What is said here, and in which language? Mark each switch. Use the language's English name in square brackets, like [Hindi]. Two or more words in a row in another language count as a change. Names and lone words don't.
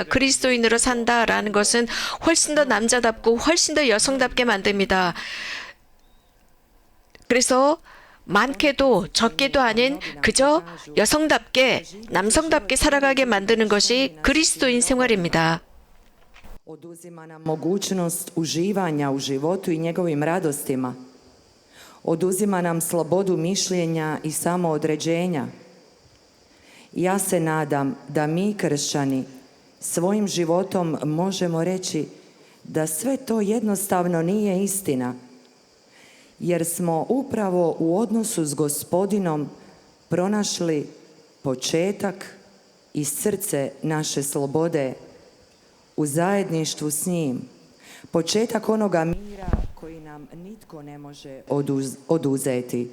[Korean] 그리스도인으로 산다라는 것은 훨씬 더 남자답고 훨씬 더 여성답게 만듭니다. 그래서 많게도 적게도 아닌 그저 여성답게 남성답게 살아가게 만드는 것이 그리스도인 생활입니다. [Croatian] Oduzima nam mogućnost uživanja u životu i njegovim radostima. Oduzima nam slobodu mišljenja i samoodređenja. Ja se nadam da mi kršćani svojim životom možemo reći da sve to jednostavno nije istina, jer smo upravo u odnosu s Gospodinom pronašli početak i srce naše slobode u zajedništvu s njim, početak onoga mira koji nam nitko ne može oduzeti.